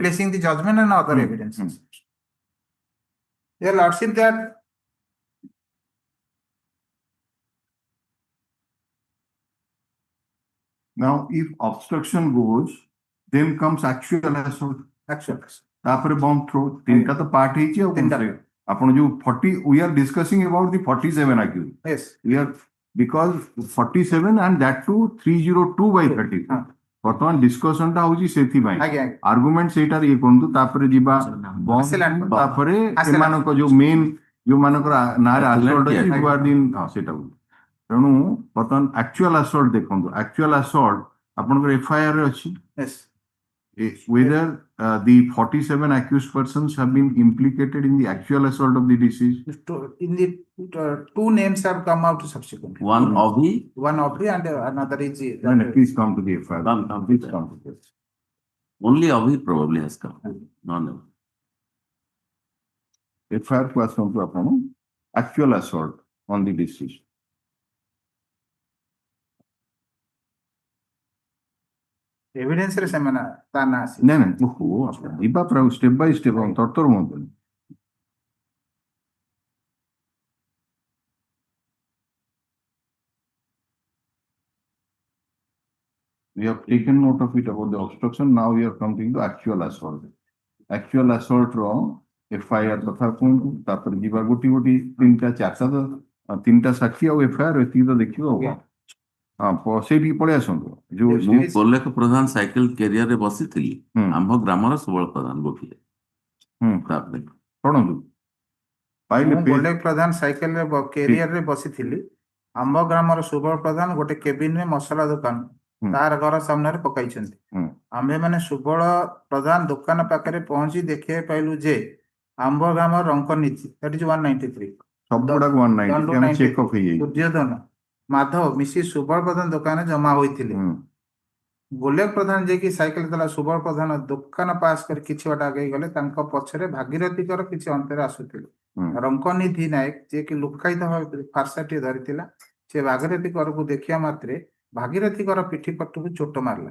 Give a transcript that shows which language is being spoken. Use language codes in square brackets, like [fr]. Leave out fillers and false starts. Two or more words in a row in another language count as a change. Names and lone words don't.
[en] placing the judgment and other evidences. Your lordship, that Now if obstruction goes, then comes actual assault. actual. [or] ତାପରେ [en] bomb throw [or] ତିନିଟା ତ part ହେଇଛି ଆଉ ତିନିଟା। ଆପଣ ଯୋଉ [en] 40 we are discussing about the 47 accused. Yes. We are because 47 and that too 302 by 30. [or] ହଁ। ବର୍ତ୍ତମାନ discussion ଟା ହଉଛି ସେଥିପାଇଁ ଆଜ୍ଞା argument ସେଇଟା ଇଏ କରନ୍ତୁ ତାପରେ ଯିବା bomb [en] Assailant। [or] ତାପରେ [en] Assailant। [or] ଏମାନଙ୍କ ଯୋଉ main ଯୋଉମାନଙ୍କର ନାଁରେ [en] Assailant [or] assault ଅଛି କିଏ? [en] who are in [or] ସେଇଟା ତେଣୁ ବର୍ତ୍ତମାନ [en] actual assault ଦେଖନ୍ତୁ actual assault [or] ଆପଣଙ୍କର FIR ରେ ଅଛି [en] Yes. whether the 47 accused persons have been implicated in the actual assault of the deceased. In the two names have come out subsequently. One Avi, One of the and another is No, no, please come to the FIR. Come, Please come to this. only Avi probably has come. No. FIR [or] କୁ ଆସନ୍ତୁ ଆପଣ [en] actual assault on the deceased. [or] evidence ରେ ସେମାନେ ତା ନା ଆସି ନାଇଁ ନାଇଁ ଓହୋ ଆପଣ ଯିବା ପୁରା [en] step by step [or] ତରତର ହୁଅନ୍ତୁନି. [en] We have taken note of it about the obstruction. Now we are coming to actual assault. Actual assault [or] ର FIR କଥା କୁହନ୍ତୁ ତାପରେ ଯିବା ଗୋଟି ଗୋଟି ତିନିଟା ଚାରିଟା ତ ତିନିଟା ସାକ୍ଷୀ ଆଉ FIR ଏତିକି ତ ଦେଖିବ ଆଉ ହଁ ସେଇଠିକି ପଳେଇ ଆସନ୍ତୁ ଯୋଉ ମୁଁ କୋଲେକ ପ୍ରଧାନ ସାଇକେଲ କ୍ୟାରିୟରରେ ବସିଥିଲି ହୁଁ। ଆମ୍ଭ ଗ୍ରାମର ସୁବଳ ପ୍ରଧାନ ଗୋଟିଏ ତାପରେ ପଢନ୍ତୁ ପାଇଲେ ମୁଁ [en] page- [or] ଗୋଲେକ ପ୍ରଧାନ ସାଇକେଲରେ କ୍ୟାରିୟରରେ ବସିଥିଲି ଆମ୍ବ ଗ୍ରାମର ସୁବଳ ପ୍ରଧାନ ଗୋଟେ କେବିନରେ ମସଲା ଦୋକାନ ହୁଁ। ତାର ଘର ସାମ୍ନାରେ ପକାଇଛନ୍ତି ହୁଁ। ଆମ୍ଭେମାନେ ସୁବଳ ପ୍ରଧାନ ଦୋକାନ ପାଖରେ ପହଞ୍ଚି ଦେଖିବାକୁ ପାଇଲୁ ଯେ ଆମ୍ବ ଗ୍ରାମର ରଙ୍କ ନୀତି [en] that is [or] 193 ସବୁଗୁଡାକ 190 ଦଣ୍ଡ ଆମେ 90 [en] check off [or] ହେଇଯାଇଛି ଦୁର୍ଯ୍ୟୋଧନ ମାଧବ ମିଶି ସୁବଳ ପ୍ରଧାନ ଦୋକାନରେ ଜମା ହୋଇଥିଲେ ହୁଁ। ଗୋଲେକ ପ୍ରଧାନ ଯିଏକି ସାଇକେଲ ଦେଲା ସୁବଳ ପ୍ରଧାନ ଦୋକାନ ପାସ୍ କରି କିଛି ବାଟ ଆଗେଇ ଗଲେ ତାଙ୍କ ପଛରେ ଭାଗୀରଥୀଙ୍କର କିଛି ଅନ୍ତରେ ଆସୁଥିଲେ ହୁଁ। ରଙ୍କନିଧି ନାୟକ ଯିଏକି ଲୁକାୟିତ ଭାବେ ଫାର୍ସାଟିଏ ଧରିଥିଲା ସେ ଭାଗୀରଥୀ କରକୁ ଦେଖିବା ମାତ୍ରେ ଭାଗୀରଥୀଙ୍କର ପିଠି ପଟକୁ ଚୋଟ ମାରିଲା